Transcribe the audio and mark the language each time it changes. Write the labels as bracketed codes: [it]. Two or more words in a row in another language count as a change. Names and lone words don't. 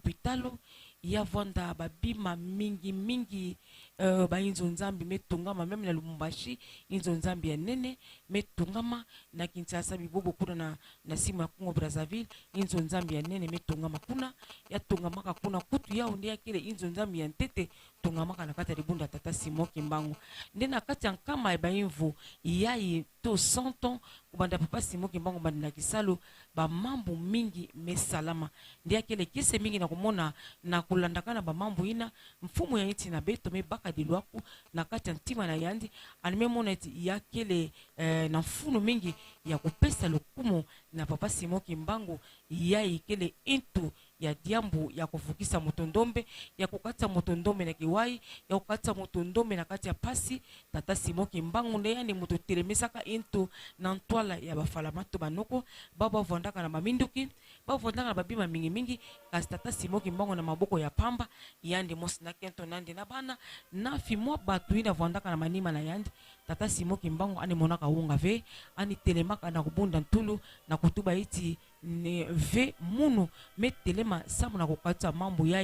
[ktu] lopitalo yavanda babima mingi ba inzo nzambi metungama meme na Lubumbashi inzo nzambi ya nene metungama na Kinshasa bibobo kuna na simu ya Congo Brazzaville inzo nzambi ya nene metungama kuna ya tungamaka kuna kutu yao ndia kile inzo nzambi ya ntete tungamaka na kati ya libunda tata Simon Kimbangu nde na kati ya nkama ya baimvu yai to 100 ans kubanda papa Simon Kimbangu bandina kisalo ba mambo mingi mesalama ndia kile kise mingi na kumona na kulandakana ba mambo ina mfumu ya nchi na beto mebaka dilwaku na kati ya ntima na yandi animemona eti ya kile na mfunu mingi ya kupesa lukumu na papa Simon Kimbangu yai kile intu ya diambu ya kufukisa motondombe ya kukata motondombe na kiwai ya kukata motondombe na kati ya pasi tata Simon Kimbangu nde yani moto telemesaka into na ntwala ya bafalamato banoko baba vondaka na maminduki baba vondaka na babima mingi kasi tata Simon Kimbangu na maboko ya pamba yandi mosi na kento nandi na bana na fimwa batu ina vondaka na manima na yandi tata Simon Kimbangu ani monaka unga ve ani telemaka na kubunda ntulu na kutuba iti ne ve munu metelema samu na kukata mambo